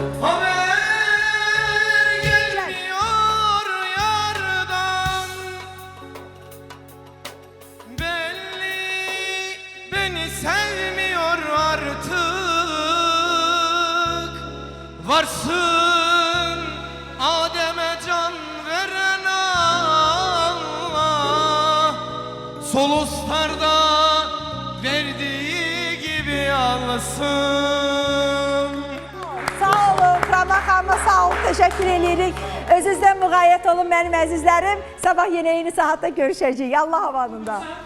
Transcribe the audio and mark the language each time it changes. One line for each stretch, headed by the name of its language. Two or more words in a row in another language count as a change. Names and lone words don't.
Turkish: Haber gelmiyor yardan, belli beni sevmiyor artık. Varsın Adem'e can veren Allah, Solustar'da verdiği gibi alsın.
Azerbaijani: Sağ olun, Kuraman xanıma sağ olun, teşekkür edirik. Özünüzdən müğayət olun mənim əzizlərim. Sabah yenə eyni saatda görüşəcəyik. Allah havanında.